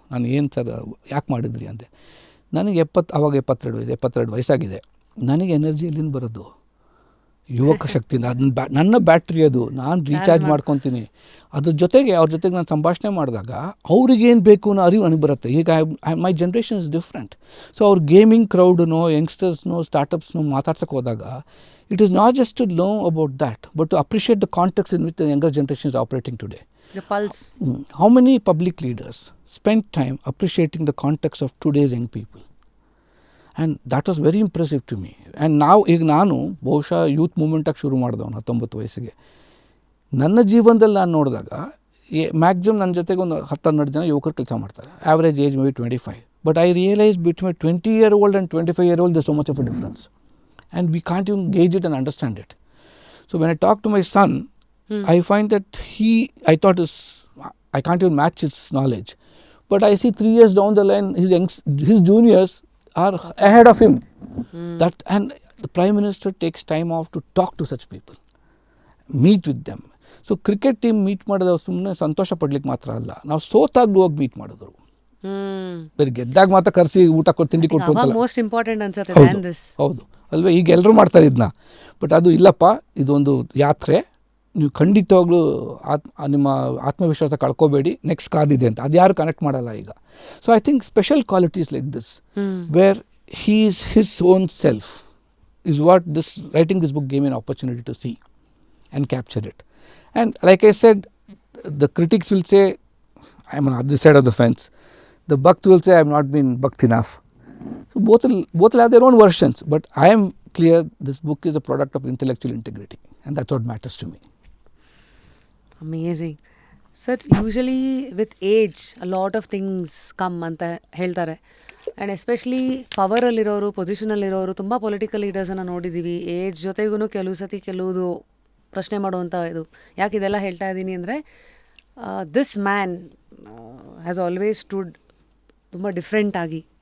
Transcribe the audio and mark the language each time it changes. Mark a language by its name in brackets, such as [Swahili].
[Kannada] ನಾನು ಏನು ಸರ್ ಯಾಕೆ ಮಾಡಿದ್ರಿ ಅಂದೆ. ನನಗೆ ಆವಾಗ 72 ವಯಸ್ಸಾಗಿದೆ. ನನಗೆ ಎನರ್ಜಿ ಎಲ್ಲಿಂದ ಬರೋದು? ಯುವಕ ಶಕ್ತಿಯಿಂದ. ಅದನ್ನ ನನ್ನ ಬ್ಯಾಟ್ರಿ ಅದು, ನಾನು ರೀಚಾರ್ಜ್ ಮಾಡ್ಕೊತೀನಿ. ಅದ್ರ ಜೊತೆಗೆ ಅವ್ರ ಜೊತೆಗೆ ನಾನು ಸಂಭಾಷಣೆ ಮಾಡಿದಾಗ ಅವ್ರಿಗೇನು ಬೇಕು ಅನ್ನೋ ಅರಿವು ನನಗೆ ಬರುತ್ತೆ. [English] ಈಗ my generation is different. [Kannada] ಸೊ ಅವ್ರು ಗೇಮಿಂಗ್ ಕ್ರೌಡ್ನೋ, ಯಂಗ್ಸ್ಟರ್ಸ್ನೋ, ಸ್ಟಾರ್ಟಪ್ಸ್ನೋ ಮಾತಾಡ್ಸೋಕೆ ಹೋದಾಗ [English] it is not just to know about that, but to appreciate the context in which the younger generation is operating today. The pulse. How many public leaders spend time appreciating the context of today's young people? And that was very impressive to me. And now [Kannada] ಈಗ ನಾನು ಬಹುಶಃ youth ಮೂವ್ಮೆಂಟಾಗಿ ಶುರು ಮಾಡಿದವನು 19 ವಯಸ್ಸಿಗೆ. ನನ್ನ ಜೀವನದಲ್ಲಿ ನಾನು ನೋಡಿದಾಗ ಮ್ಯಾಕ್ಸಿಮಮ್ ನನ್ನ ಜೊತೆಗೆ ಒಂದು 10-12 ಜನ ಯುವಕರು ಕೆಲಸ ಮಾಡ್ತಾರೆ. [English] average age maybe [Kannada] 25. [English] But I realized between a 20-year-old and 25-year-old, there's so much of a difference. And we can't even gauge it and understand it. So when I talk to my son, I find that I can't even match his knowledge. But I see 3 years down the line, his juniors are ahead of him. And the Prime Minister takes time off to talk to such people, meet with them. [Kannada] So cricket team meet ಮಾಡೋದು ಸುಮ್ಮನೆ ಸಂತೋಷ ಪಡ್ಲಿಕ್ಕೆ ಮಾತ್ರ ಅಲ್ಲ, ನಾವು ಸೋತಾಗ್ಲೂ ಹೋಗಿ meet ಮಾಡಿದ್ರು. ಬೇರೆ ಗೆದ್ದಾಗ ಮಾತ್ರ ಕರೆಸಿ ಊಟ ಕೊಟ್ಟು ತಿಂಡಿ ಕೊಟ್ಟು ಅಂತಲ್ಲ. [English] Most important ಅನ್ಸುತ್ತೆ. [Kannada] ಹೌದು ಅಲ್ವೇ, ಈಗ ಎಲ್ಲರೂ ಮಾಡ್ತಾರೆ ಇದನ್ನ. ಬಟ್ ಅದು ಇಲ್ಲಪ್ಪ, ಇದೊಂದು ಯಾತ್ರೆ, ನೀವು ಖಂಡಿತವಾಗ್ಲೂ ನಿಮ್ಮ ಆತ್ಮವಿಶ್ವಾಸ ಕಳ್ಕೊಬೇಡಿ, ನೆಕ್ಸ್ಟ್ ಕಾದಿದೆ ಅಂತ. ಅದು ಯಾರು ಕನೆಕ್ಟ್ ಮಾಡಲ್ಲ ಈಗ. [English] So I think special qualities like this where he is his own self is what writing this book gave me an opportunity to see and capture it. And like I said, the critics will say I am on the other side of the fence, the Bhakt will say I have not been Bhakt enough. So both will have their own versions, but I am clear this book is a product of intellectual integrity, and that's what matters to me. Amazing. Sir, usually with age a lot of things come [Kannada] ಅಂತ ಹೇಳ್ತಾರೆ. And especially ಪವರಲ್ಲಿರೋರು, ಪೊಸಿಷನಲ್ಲಿರೋರು, ತುಂಬ political ಲೀಡರ್ಸನ್ನು ನೋಡಿದ್ದೀವಿ. Age ಜೊತೆಗೂ ಕೆಲವುದು ಪ್ರಶ್ನೆ ಮಾಡುವಂಥ ಇದು. ಯಾಕೆ ಇದೆಲ್ಲ ಹೇಳ್ತಾ ಇದ್ದೀನಿ ಅಂದರೆ, [English] this man has always stood [Kannada] ತುಂಬ ಡಿಫ್ರೆಂಟಾಗಿ.